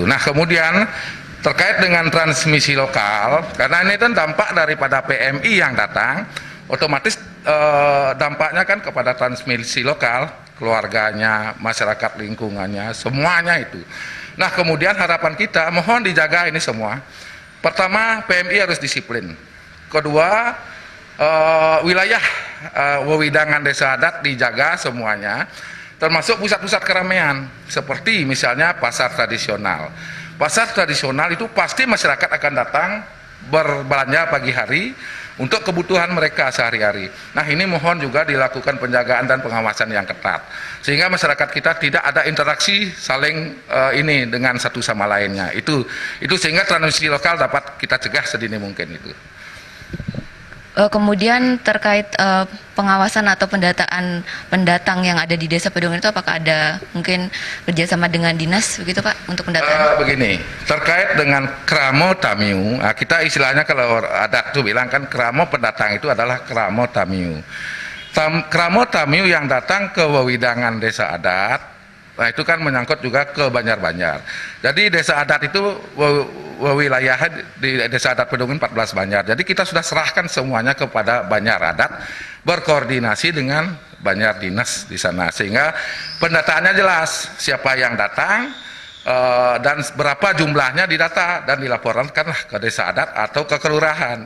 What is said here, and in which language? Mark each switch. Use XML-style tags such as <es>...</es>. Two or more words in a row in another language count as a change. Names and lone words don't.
<id>Nah, kemudian terkait dengan transmisi lokal, karena ini kan dampak daripada PMI yang datang, otomatis dampaknya kan kepada transmisi lokal, keluarganya, masyarakat lingkungannya, semuanya itu. Nah, kemudian harapan kita mohon dijaga ini semua. Pertama, PMI harus disiplin. Kedua, wilayah wewidangan desa adat dijaga semuanya, termasuk pusat-pusat keramaian seperti misalnya pasar tradisional. Pasar tradisional itu pasti masyarakat akan datang berbelanja pagi hari untuk kebutuhan mereka sehari-hari. Nah, ini mohon juga dilakukan penjagaan dan pengawasan yang ketat, sehingga masyarakat kita tidak ada interaksi saling dengan satu sama lainnya. Itu sehingga transmisi lokal dapat kita cegah sedini mungkin itu. Kemudian terkait pengawasan atau pendataan pendatang yang ada di Desa Pedungan itu, apakah ada mungkin kerjasama dengan dinas begitu Pak untuk pendataan? Begini, terkait dengan</id> <ban>kramo tamiu,</ban> <id>kita istilahnya kalau adat itu bilang kan kramo pendatang itu adalah</id> <ban>kramo tamiu. Kramo tamiu</ban> <id>yang datang ke wewidangan desa adat, nah itu kan menyangkut juga ke Banjar-Banjar. Jadi desa adat itu wilayah di Desa Adat Pedungan 14 Banjar. Jadi kita sudah serahkan semuanya kepada Banjar Adat, berkoordinasi dengan Banjar Dinas di sana, sehingga pendataannya jelas siapa yang datang, dan berapa jumlahnya didata dan dilaporkanlah ke desa adat atau ke kelurahan.</id>